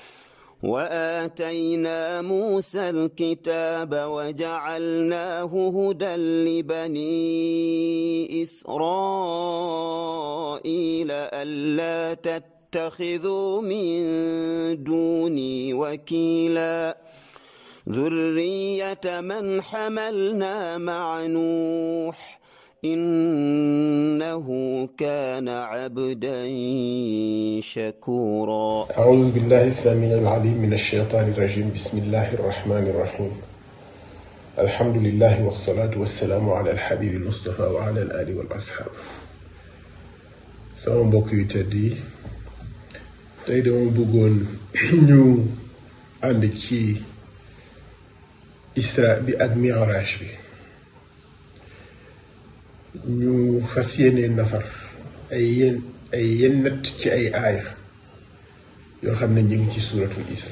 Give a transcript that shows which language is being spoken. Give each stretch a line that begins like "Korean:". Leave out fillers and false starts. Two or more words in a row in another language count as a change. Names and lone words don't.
Arabic: وآتينا موسى الكتاب وجعلناه هدى لبني إسرائيل ألا تتخذوا من دوني وكيلا ذرية من حملنا مع نوح إنه كان عبدا شكورا. أعوذ بالله السميع العليم من الشيطان الرجيم. بسم الله الرحمن الرحيم. الحمد لله والصلاة والسلام على الحبيب المصطفى وعلى الآل والأصحاب.
Wolof: sama mbokk yu tedd yi tey dama bëggoon ñu ànd ci Isra bi ak Mi'raj bi ñu fas yéene nafar ay yennat ci ay aaya yoo xam ne ñu ngi ci suuratul Isra.